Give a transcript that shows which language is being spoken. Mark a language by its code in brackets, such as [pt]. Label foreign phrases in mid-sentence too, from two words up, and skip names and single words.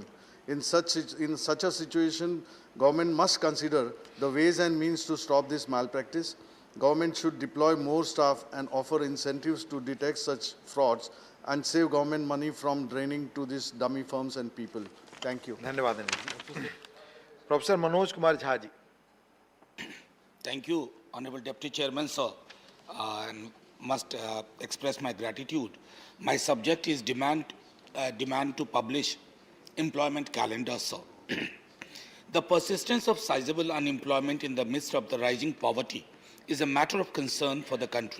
[en] In such a situation, government must consider the ways and means to stop this malpractice. Government should deploy more staff and offer incentives to detect such frauds and save government money from draining to these dummy firms and people. Thank you. [hi] धन्यवाद अनिल जी। प्रोफेसर मनोज कुमार झा जी। [en] Thank you, Honorable Deputy Chairman, sir, and must express my gratitude. My subject is demand to publish employment calendar, sir. The persistence of sizable unemployment in the midst of the rising poverty is a matter of concern for the country.